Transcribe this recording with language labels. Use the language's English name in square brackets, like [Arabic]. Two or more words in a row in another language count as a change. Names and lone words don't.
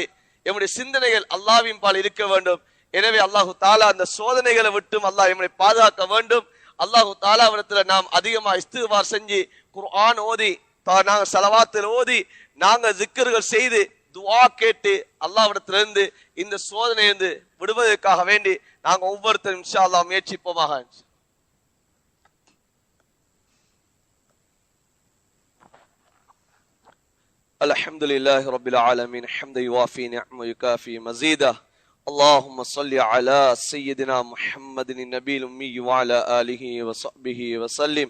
[Tamil] எம்முடைய சிந்தனைகள் அல்லாஹ்வின் பால் இருக்க வேண்டும். எனவே [Arabic] الله تعالى [Tamil] அந்த சோதனைகளை விட்டும் அல்லாஹ் எம்மை பாதுகாக்க வேண்டும். அல்லாஹு தாலாவிடத்துல நாம் அதிகமா இஸ்திக்பார் செஞ்சு குர்ஆன் ஓதி நாங்க ஸலவாத்தில் ஓதி நாங்க ஜிக்ர்கள் செய்து துஆ கேட்டு அல்லாஹ்விடத்திலிருந்து இந்த சோதனையிலிருந்து விடுவதற்காக வேண்டி நாங்க ஒவ்வொருத்தரும் [Arabic] إن شاء الله [Tamil] முயற்சிப்போமாக. [Arabic] الحمد لله رب العالمين حمدا يوافي نعمه ويكافي مزيدا. اللهم صل على سيدنا محمد النبي الأمي وعلى آله وصحبه وسلم.